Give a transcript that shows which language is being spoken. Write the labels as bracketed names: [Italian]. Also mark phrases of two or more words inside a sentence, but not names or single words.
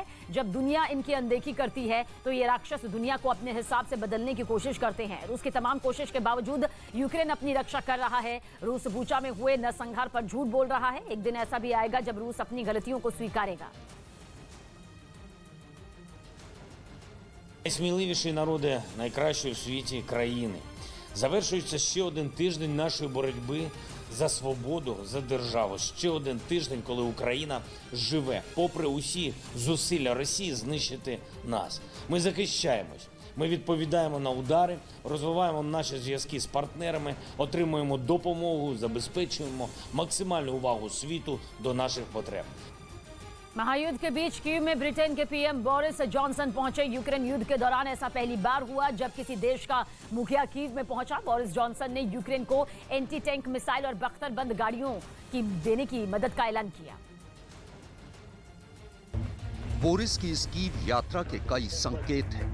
[Hindi] जब दुनिया इनकी अनदेखी करती है तो ये राक्षस दुनिया को अपने हिसाब से बदलने की कोशिश करते हैं। रूस की तमाम कोशिश के बावजूद यूक्रेन अपनी रक्षा कर रहा है। रूस बूचा में हुए नरसंहार पर झूठ बोल रहा है। एक दिन ऐसा भी आएगा जब रूस अपनी गलतियों को स्वीकारेगा। [Ukrainian] Найсміливіші народи найкращої в світі країни. Завершується ще один тиждень нашої боротьби за свободу, за державу. Ще один тиждень, коли Україна живе, попри усі зусилля Росії знищити нас. Ми захищаємось, ми відповідаємо на удари, розвиваємо наші зв'язки з партнерами, отримуємо допомогу, забезпечуємо максимальну увагу світу до наших потреб. [Hindi] महायुद्ध के बीच कीव में ब्रिटेन के पीएम बोरिस जॉनसन पहुंचे। यूक्रेन युद्ध के दौरान ऐसा पहली बार हुआ जब किसी देश का मुखिया कीव में पहुंचा। बोरिस जॉनसन ने यूक्रेन को [English] anti tank missile [Hindi] और बख्तरबंद गाड़ियों की देने की मदद का ऐलान किया। बोरिस की इस कीव यात्रा के कई संकेत हैं।